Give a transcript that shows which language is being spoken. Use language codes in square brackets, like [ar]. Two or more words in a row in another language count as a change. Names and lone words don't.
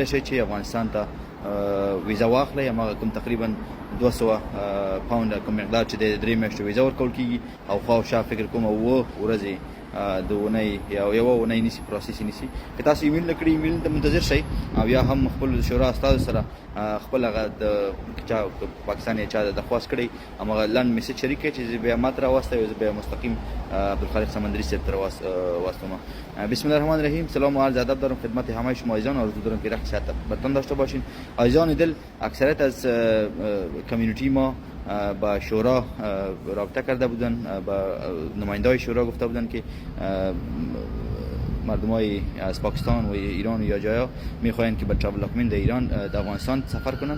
[ps] شئ چې افغانستان ته ویزا واخلئ هماغه کوم تقریبا 200 پاونډه کوم مقدار چې د 3 میاشتو ویزا ورکول کېږي او خواوشا فکر کوم اووه ورځې د اونۍ یا یوه اونۍ نیسي پروسس نیسي که تاسو ایمیل نه کړي ایمیل ته منتظر شئ او یا هم خپل شورا استادو سره خپل هغه د چا پاکستان یا چا درخواست کړی هماغه لنډ میسج شریک کړئ چې زه بیا ما ته راواستئ زه بیا مستقیم عبدالخالق سمندری صاحب ته واستم. [ar] بسم الله الرحمن الرحیم. [fa] سلام و عرض ادب دارم خدمت همه شما عزیزان. آرزو دارم که رخت صحت برتون داشته باشین. عزیزان دل، اکثریت از کمیونیتی ما با شورا رابطه کرده بودن، با نماینده‌های شورا گفته بودن که مردمای از پاکستان و ایران یا جایا میخواهند که با [en] travel document [fa] در ایران در افغانستان سفر کنند.